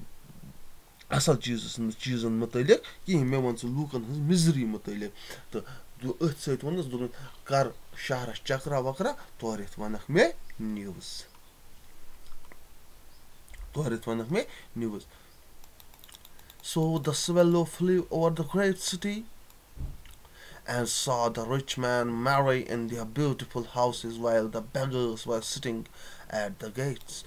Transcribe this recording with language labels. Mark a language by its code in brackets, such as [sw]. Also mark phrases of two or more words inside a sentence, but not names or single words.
[ks] असल चीजन मुतलिक कहीं मे वन लूकन मिजरी मुतलिक तो أتھۍ سۭتۍ ووٚنُس دوٚپُن کر شہرس چکرا وکرا تورٕ ونکھ مےٚ نِوٕز [en] So the swallow flew over the great city and saw the rich man marry in their beautiful houses while the beggars were sitting at the gates.